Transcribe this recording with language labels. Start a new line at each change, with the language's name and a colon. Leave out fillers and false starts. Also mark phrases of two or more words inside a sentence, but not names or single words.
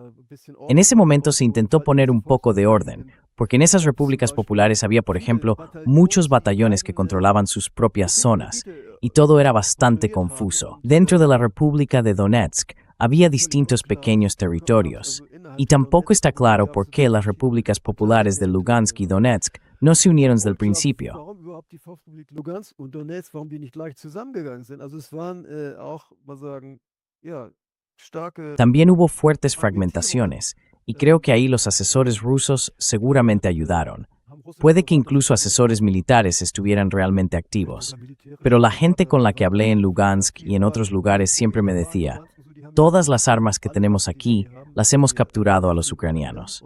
Spanish: En ese momento se intentó poner un poco de orden, porque en esas repúblicas populares había, por ejemplo, muchos batallones que controlaban sus propias zonas, y todo era bastante confuso. Dentro de la República de Donetsk había distintos pequeños territorios, y tampoco está claro por qué las repúblicas populares de Lugansk y Donetsk no se unieron desde el principio.
German: warum überhaupt die Volksrepublik Lugansk und Donetsk, warum die nicht gleich zusammengegangen sind. Also es waren auch, mal sagen, ja, starke...
Spanish: También hubo fuertes fragmentaciones, y creo que ahí los asesores rusos seguramente ayudaron. Puede que incluso asesores militares estuvieran realmente activos, pero la gente con la que hablé en Lugansk y en otros lugares siempre me decía, todas las armas que tenemos aquí las hemos capturado a los ucranianos.